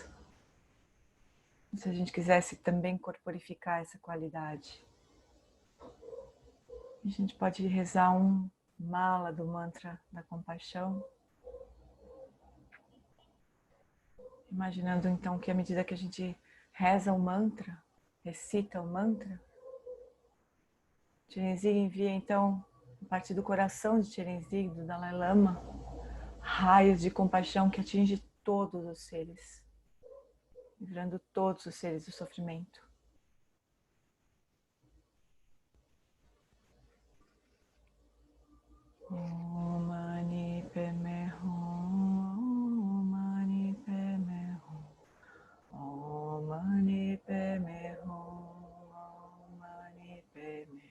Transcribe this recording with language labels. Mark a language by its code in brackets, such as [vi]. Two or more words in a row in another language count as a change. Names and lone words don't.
[pt] Se a gente quisesse também corporificar essa qualidade, a gente pode rezar um mala do mantra da compaixão, imaginando então que à medida que a gente reza o mantra, recita o mantra, Tenzin envia então, a partir do coração de Tenzin, do Dalai Lama, raios de compaixão que atinge todos os seres, livrando todos os seres do sofrimento. [sa] Om Mani Padme Hum, Om Mani Padme Hum, Om Mani Padme Hum, Om Mani Padme